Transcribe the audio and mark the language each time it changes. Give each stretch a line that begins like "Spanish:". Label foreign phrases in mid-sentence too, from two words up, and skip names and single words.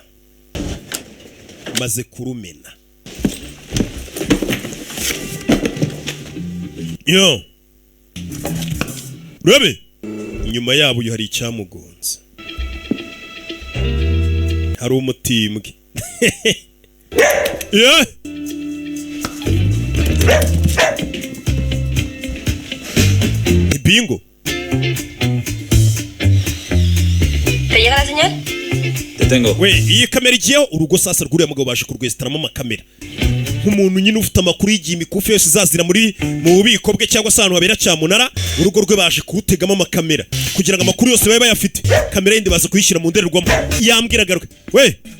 Kinyarwanda: Maze kurumena. Yo. Rebe. Inyuma yabo hari icyamugonze. Hari umutimbwe. Yeah. Bingo.
Spanish: ¿Te llega la señal? Te tengo.
Kinyarwanda: We, iyi kamera igiyeho urugo sasa rwuriya mugabo baje kurwesitaramo amakamera. Nk'umuntu nyine ufite amakuru y'igihe imikufi yose izazira mu bubiko bwe cyangwa se ahantu habera cyamunara, urugo rwe baje kuwutegamo amakamera kugira ngo amakuru yose babe bayafite. Kamera yindi baza kuyishyira mu ndorerwamo. Yambwiraga rwe. We.